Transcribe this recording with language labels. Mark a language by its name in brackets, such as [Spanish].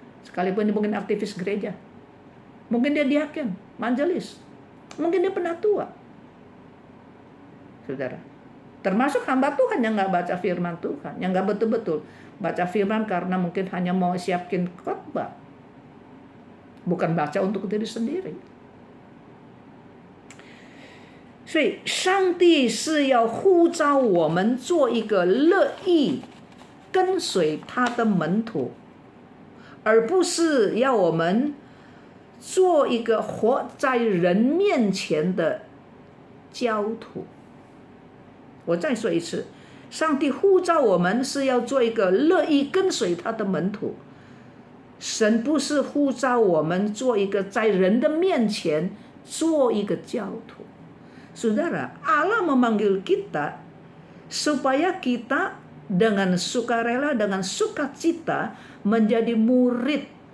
[Indonesian] Sekalipun dia mungkin aktivis gereja, mungkin dia diaken, majelis, mungkin dia penatua, saudara. Termasuk hamba Tuhan yang nggak baca firman Tuhan, yang nggak betul-betul baca firman karena mungkin hanya mau siapin khotbah, bukan baca untuk diri sendiri. [Chinese] 所以上帝是要呼召我们做一个乐意跟随他的门徒，而不是要我们做一个活在人面前的教徒。我再说一次，上帝呼召我们是要做一个乐意跟随他的门徒，神不是呼召我们做一个在人的面前做一个教徒。 [Indonesian] Saudara, Allah memanggil kita supaya kita dengan sukarela, dengan sukacita menjadi murid.